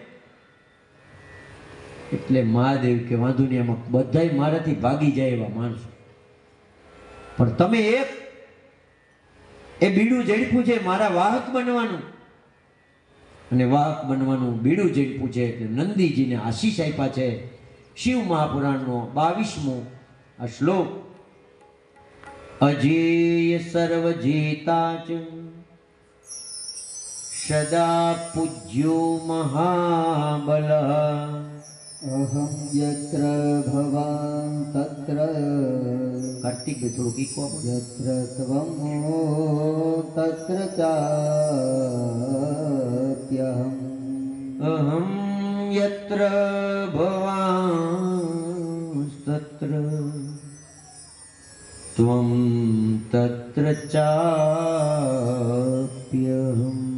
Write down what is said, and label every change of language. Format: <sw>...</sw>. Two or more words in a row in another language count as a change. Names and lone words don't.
<gu>એટલે મહાદેવ કે વાંધો નહીં, એમાં બધાય મારાથી ભાગી જાય એવા માણસો, પણ તમે એ બીડું ઝડપ્યું છે મારા વાહક બનવાનું, અને વાહક બનવાનું બીડું ઝડપ્યું છે એટલે નંદીજીને આશીષ આપ્યા છે. શિવ મહાપુરાણનો 22મો આ શ્લોક.</gu> <sa>અજેય સર્વજેતા ચ સદા પૂજ્યો મહાબલ अहं यत्र भवान् तत्र</sa> <gu>કાર્તિક ભાઈ થોડા ઈકો આપો।</gu> <sa>यत्र त्वं तत्र चाप्यहम् अहं यत्र भवांस्तत्र त्वं तत्र चाप्यहम्।</sa>